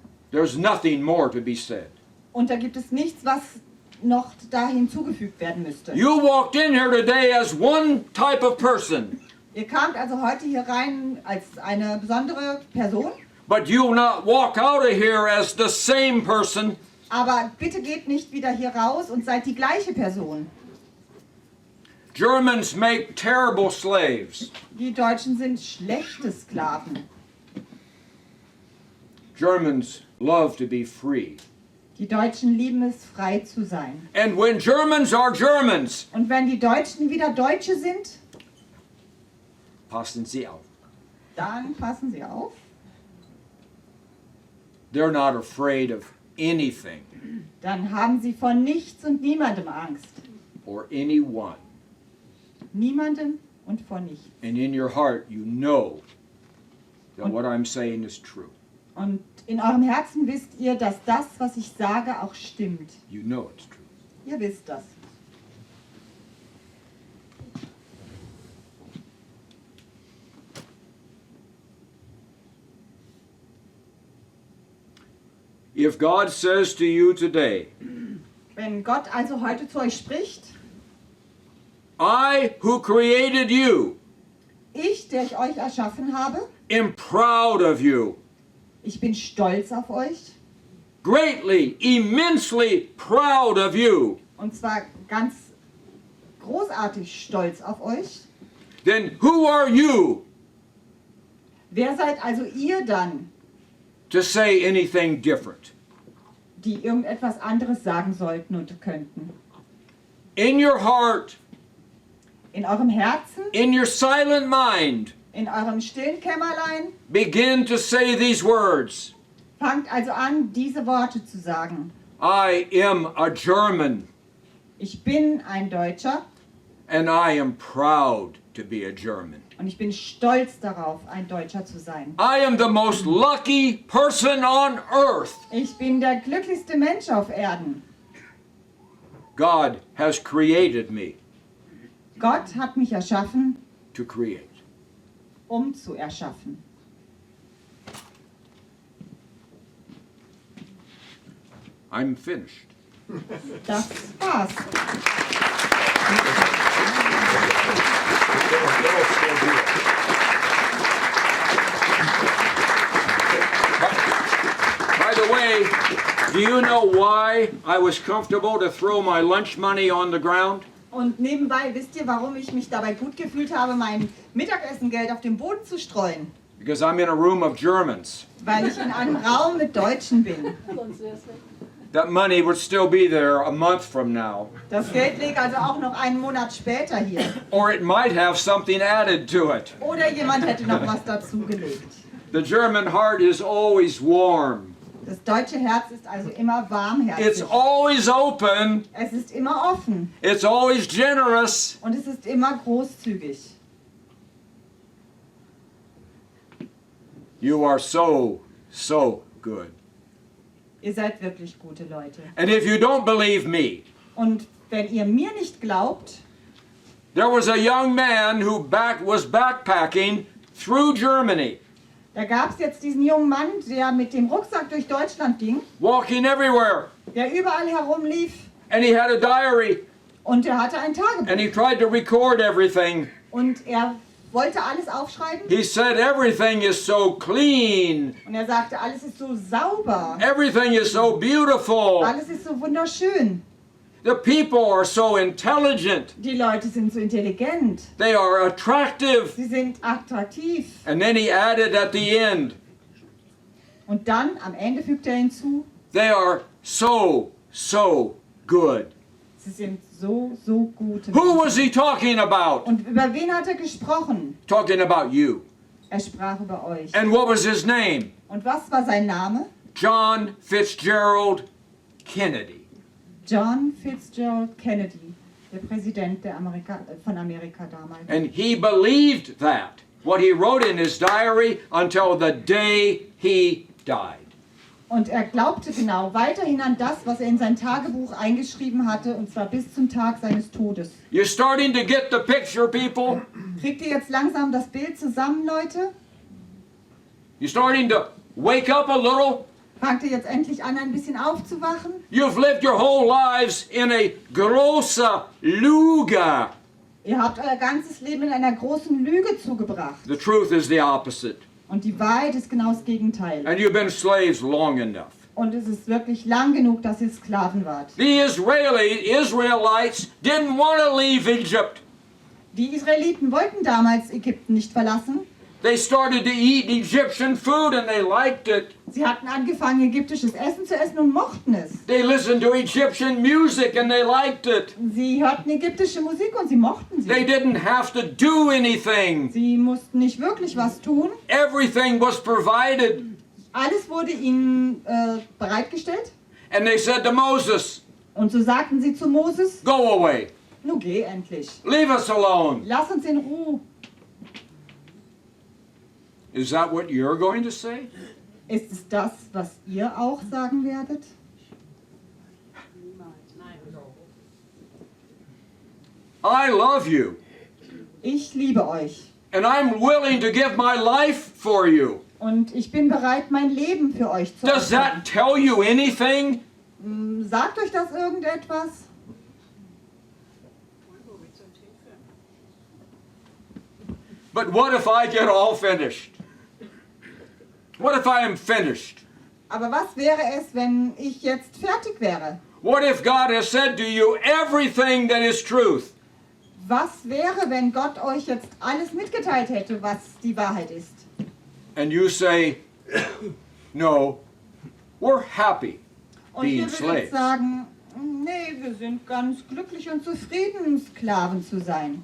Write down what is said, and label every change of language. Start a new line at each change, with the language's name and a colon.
English: There's nothing more to be said.
German: Und da gibt es nichts, was noch da hinzugefügt werden müsste.
English: You walked in here today as one type of person,
German: Ihr kamt also heute hier rein als eine besondere Person,
English: but you will not walk out of here as the same person.
German: aber bitte geht nicht wieder hier raus und seid die gleiche Person.
English: Germans make terrible slaves.
German: Die Deutschen sind schlechte Sklaven.
English: Germans love to be free.
German: Die Deutschen lieben es, frei zu sein.
English: And when Germans are Germans,
German: Und wenn die Deutschen wieder Deutsche sind, passen Sie auf. dann passen sie auf.
English: They're not afraid of anything
German: Dann haben sie vor nichts und niemandem Angst.
English: or anyone.
German: Niemandem und vor nichts.
English: And in your heart, you know that what I'm saying is true.
German: Und in eurem Herzen wisst ihr, dass das, was ich sage, auch stimmt.
English: You know it's true.
German: Ihr wisst das.
English: If God says to you today,
German: Wenn Gott also heute zu euch spricht,
English: I who created you
German: ich, der ich euch erschaffen habe,
English: am proud of you,
German: ich bin stolz auf euch,
English: greatly, immensely proud of you,
German: und zwar ganz großartig stolz auf euch,
English: then who are you
German: wer seid also ihr dann,
English: to say anything different.
German: die irgendetwas anderes sagen sollten und könnten.
English: In your heart,
German: In eurem Herzen,
English: in your silent mind,
German: in eurem stillen Kämmerlein,
English: begin to say these words.
German: fangt also an, diese Worte zu sagen.
English: I am a German,
German: Ich bin ein Deutscher
English: and I am proud to be a German.
German: und ich bin stolz darauf, ein Deutscher zu sein.
English: I am the most lucky person on earth.
German: Ich bin der glücklichste Mensch auf Erden.
English: God has created me
German: Gott hat mich erschaffen,
English: to create.
German: um zu erschaffen.
English: I'm finished.
German: Das war's.
English: By the way, do you know why I was comfortable to throw my lunch money on the ground?
German: Und nebenbei, wisst ihr, warum ich mich dabei gut gefühlt habe, mein Mittagessengeld auf den Boden zu streuen?
English: Because I'm in a room of Germans.
German: Weil ich in einem Raum mit Deutschen bin.
English: That money would still be there a month from now.
German: Das Geld liegt also auch noch einen Monat später hier.
English: Or it might have something added to it.
German: Oder jemand hätte noch was dazugelegt.
English: The German heart is always warm.
German: Das deutsche Herz ist also immer
English: It's
German: warmherzig.
English: always open.
German: Es ist immer offen
English: It's always generous.
German: und es ist immer großzügig.
English: You are so, so good.
German: Ihr seid wirklich gute Leute.
English: And if you don't believe me,
German: Und wenn ihr mir nicht glaubt,
English: there was a young man who was backpacking through Germany,
German: da gab es jetzt diesen jungen Mann, der mit dem Rucksack durch Deutschland ging,
English: walking everywhere.
German: der überall herumlief
English: And he had a diary,
German: und er hatte ein Tagebuch.
English: and he tried to record everything.
German: Und er wollte alles aufschreiben
English: He said everything is so clean,
German: und er sagte, alles ist so sauber,
English: everything is so beautiful,
German: alles ist so wunderschön.
English: the people are so intelligent,
German: Die Leute sind so intelligent,
English: they are attractive.
German: sie sind attraktiv.
English: And then he added at the end,
German: Und dann am Ende fügt er hinzu,
English: they are so, so good.
German: sie sind so, so gute
English: Who
German: Menschen.
English: was he talking about?
German: Und über wen hat er gesprochen?
English: Talking about you.
German: Er sprach über euch.
English: And what was his name?
German: Und was war sein Name?
English: John Fitzgerald Kennedy.
German: John Fitzgerald Kennedy, der Präsident von Amerika damals.
English: And he believed that, what he wrote in his diary, until the day he died.
German: Und er glaubte genau weiterhin an das, was er in sein Tagebuch eingeschrieben hatte, und zwar bis zum Tag seines Todes.
English: You're starting to get the picture, people?
German: Kriegt ihr jetzt langsam das Bild zusammen, Leute?
English: You're starting to wake up a little?
German: Fangt ihr jetzt endlich an, ein bisschen aufzuwachen?
English: You've lived your whole lives in a
German: große Lüge. Ihr habt euer ganzes Leben in einer großen Lüge zugebracht.
English: The truth is the opposite.
German: Und die Wahrheit ist genau das Gegenteil.
English: And you've been slaves long enough.
German: Und es ist wirklich lang genug, dass ihr Sklaven wart.
English: The Israelites didn't want to leave Egypt.
German: Die Israeliten wollten damals Ägypten nicht verlassen.
English: They started to eat Egyptian food and they liked it.
German: Sie hatten angefangen, ägyptisches Essen zu essen und mochten es.
English: They listened to Egyptian music and they liked it.
German: Sie hörten ägyptische Musik und sie mochten
English: They
German: sie.
English: didn't have to do anything.
German: Sie mussten nicht wirklich was tun.
English: Everything was provided.
German: Alles wurde ihnen bereitgestellt.
English: And they said to Moses,
German: Und so sagten sie zu Moses,
English: go away.
German: nun geh endlich.
English: Leave us alone.
German: Lass uns in Ruhe.
English: Is that what you're going to say?
German: Ist es das, was ihr auch sagen werdet?
English: I love you.
German: Ich liebe euch.
English: And I'm willing to give my life for you.
German: Und ich bin bereit, mein Leben für euch zu
English: Does
German: opfern.
English: that tell you anything?
German: Sagt euch das irgendetwas?
English: But what if I get all finished? What if I am finished?
German: Aber was wäre es, wenn ich jetzt fertig wäre?
English: What if God has said to you everything that is truth?
German: Was wäre, wenn Gott euch jetzt alles mitgeteilt hätte, was die Wahrheit ist?
English: And you say, no, we're happy
German: Und
English: being
German: ihr würdet
English: slaves.
German: sagen, nee, wir sind ganz glücklich und zufrieden, Sklaven zu sein.